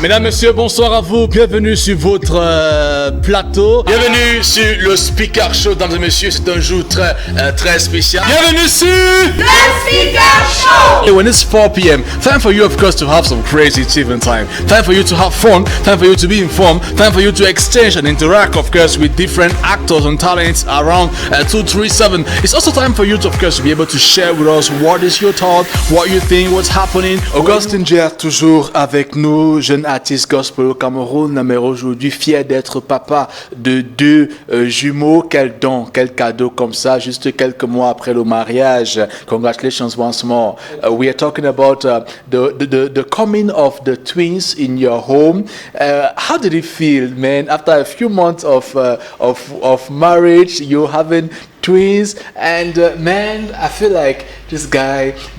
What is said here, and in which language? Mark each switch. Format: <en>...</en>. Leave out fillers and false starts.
<fr>Mesdames, messieurs, bonsoir à vous. Bienvenue sur votre plateau. Bienvenue sur le Speaker Show, mesdames et messieurs. C'est un jour très spécial. Bienvenue sur</fr> <en>The Speaker Show. When it's 4 p.m., time for you, of course, to have some crazy achievement time. Time for you to have fun. Time for you to be informed. Time for you to exchange and interact, of course, with different actors and talents around 237. It's also time for you to, of course, be able to share with us what is your thought, what you think, what's happening.</en> <fr>Augustin Jia, toujours avec nous, jeune artiste gospel au Cameroun, mais aujourd'hui fier d'être papa de 2 jumeaux. Quel don, quel cadeau comme ça, juste quelques mois après le mariage.</fr> <en>Congratulations once more. We are talking about the coming of the twins in your home. How did it feel, man? After a few months of marriage, you having twins, and man, I feel like this guy.</en>